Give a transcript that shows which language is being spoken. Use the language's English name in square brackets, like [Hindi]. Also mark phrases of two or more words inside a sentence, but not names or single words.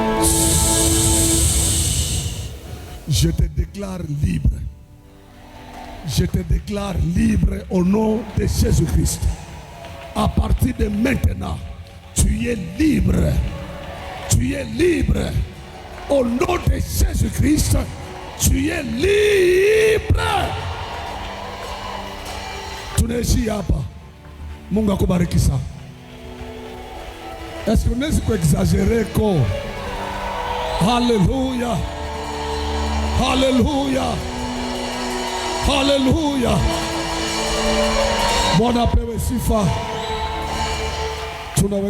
[French] Je te déclare libre. Je te déclare libre au nom de Jésus-Christ. À partir de maintenant, tu es libre. Tu es libre. Au nom de Jésus-Christ, tu es libre. [Swahili] Tunaishi hapa. Mungu akubariki sana. [French] Est-ce qu'on est exagéré ko? Alléluia. Alléluia. Alléluia. [Swahili] Bwana apewe sifa. Tunaweza